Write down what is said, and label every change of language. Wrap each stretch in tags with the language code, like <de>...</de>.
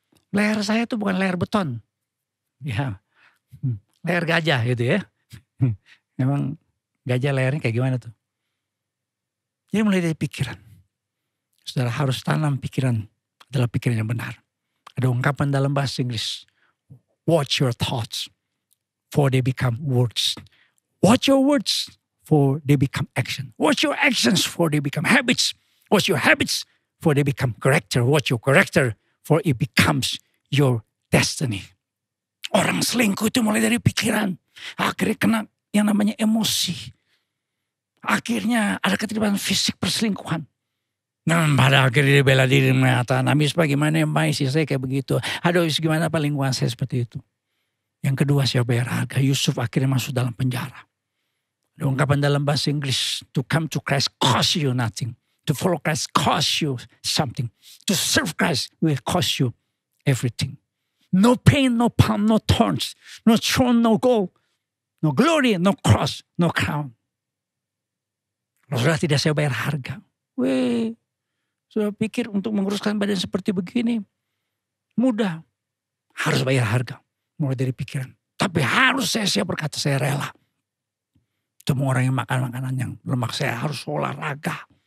<id>Leher saya tuh bukan leher beton. Ya. Leher gajah gitu ya. Memang gajah lehernya kayak gimana tuh. Jadi mulai dari pikiran. Saudara harus tanam pikiran. Adalah pikiran yang benar. Ada ungkapan dalam bahasa Inggris.</id> <en>Watch your thoughts. For they become words. Watch your words, for they become action. Watch your actions, for they become habits. Watch your habits, for they become character. Watch your character, for it becomes your destiny.</en> <id>Orang selingkuh itu mulai dari pikiran. Akhirnya kena yang namanya emosi. Akhirnya ada keterlibatan fisik perselingkuhan. Nah pada akhirnya dia bela diri mengatakan, habis Pak gimana Mbak isi saya kayak begitu. Aduh gimana Pak lingkungan saya seperti itu. Yang kedua saya bayar harga. Yusuf akhirnya masuk dalam penjara. Ada ungkapan dalam bahasa Inggris.</id> <en>To come to Christ cost you nothing. To follow Christ cost you something. To serve Christ will cost you everything. No pain, no palm, no thorns. No throne, no gold. no glory, no cross, no crown.</en> <id>Kalau sudah tidak saya bayar harga. Sudah pikir untuk menguruskan badan seperti begini mudah. Harus bayar harga. Mulai dari pikiran. Tapi harus saya berkata saya rela. Semua orang yang makan makanan yang lemak, saya harus olahraga.</id>